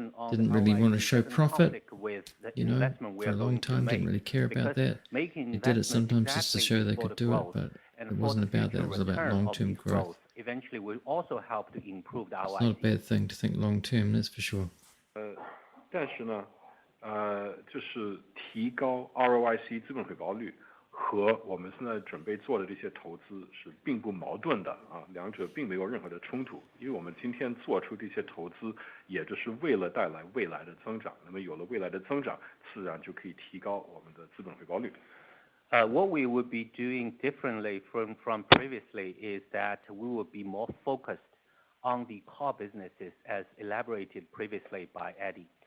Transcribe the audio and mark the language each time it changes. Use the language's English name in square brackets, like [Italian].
[English] Didn't really want to show profit, for a long time. Didn't really care about that. They did it sometimes just to show they could do it, but it wasn't about that. It was about long-term growth. Eventually, will also help to improve our. It's not a bad thing to think long-term, that's for sure. [Chinese] 但是呢，就是提高 ROIC 资本回报率和我们现在准备做的这些投资是并不矛盾的啊，两者并没有任何的冲突，因为我们今天做出这些投资，也就是为了带来未来的增长。那么有了未来的增长，自然就可以提高我们的资本回报率。 [English] What we would be doing differently from previously is that we would be more focused on the core businesses as elaborated previously by Eddie.